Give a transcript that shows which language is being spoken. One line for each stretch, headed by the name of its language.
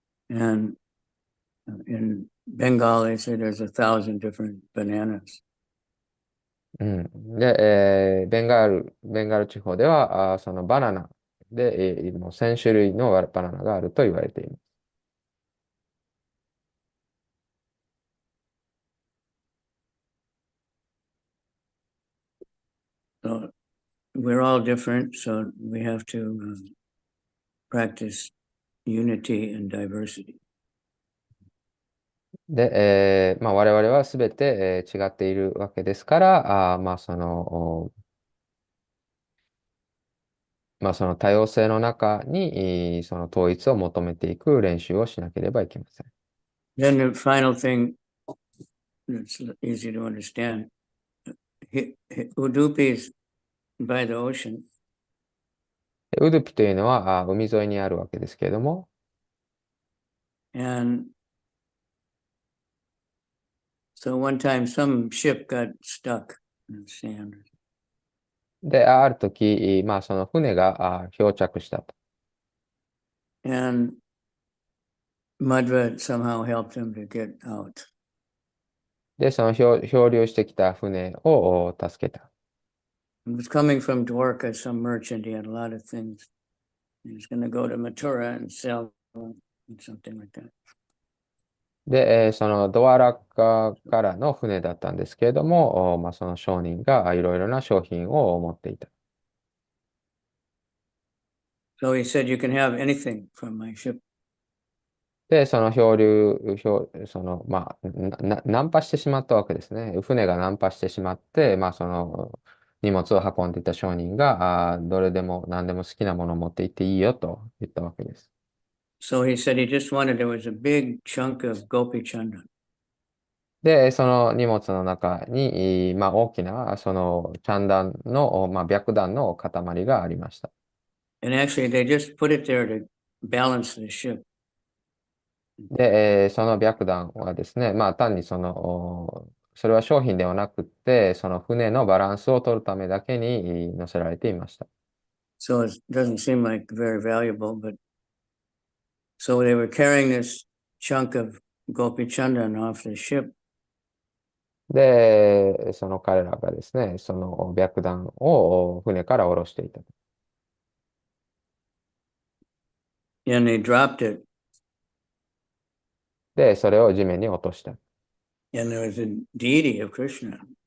English: And in Bengal, they say there's 1,000 different bananas.
Japanese: で、ベンガル地方では、そのバナナで、もう1000種類のバナナがあると言われています。
English: So we're all different, so we have to practice unity and diversity.
Japanese: で、まあ、我々はすべて、違っているわけですから、まあ、その多様性の中に、その統一を求めていく練習をしなければいけません。
English: Then the final thing that's easy to understand, Udupi is by the ocean.
Japanese: ウドゥピというのは海沿いにあるわけですけれども、
English: And so one time some ship got stuck in the sand.
Japanese: で、ある時、まあ、その船が漂着したと。
English: And Madhva somehow helped him to get out.
Japanese: で、その漂流してきた船を助けた。
English: He was coming from Dwarka, some merchant. He had a lot of things. He was going to go to Mathura and sell them, something like that.
Japanese: で、そのドアラッカからの船だったんですけれども、まあ、その商人がいろいろな商品を持っていた。
English: So he said, "You can have anything from my ship."
Japanese: で、そのまあ、難破してしまったわけですね。船が難破してしまって、まあ、その荷物を運んでいた商人が、どれでも何でも好きなものを持って行っていいよと言ったわけです。
English: So he said he just wanted, there was a big chunk of gopi chanda.
Japanese: で、その荷物の中に、まあ、大きな、その、チャンダンの、まあ、白檀の塊がありました。
English: And actually, they just put it there to balance the ship.
Japanese: で、その白檀はですね、まあ、単にそれは商品ではなくって、その船のバランスを取るためだけに載せられていました。
English: So it doesn't seem like very valuable, but so they were carrying this chunk of gopi chandan off the ship.
Japanese: で、その彼らがですね、その白檀を船から下ろしていた。
English: And they dropped it.
Japanese: で、それを地面に落とした。
English: And there was a deity of Krishna.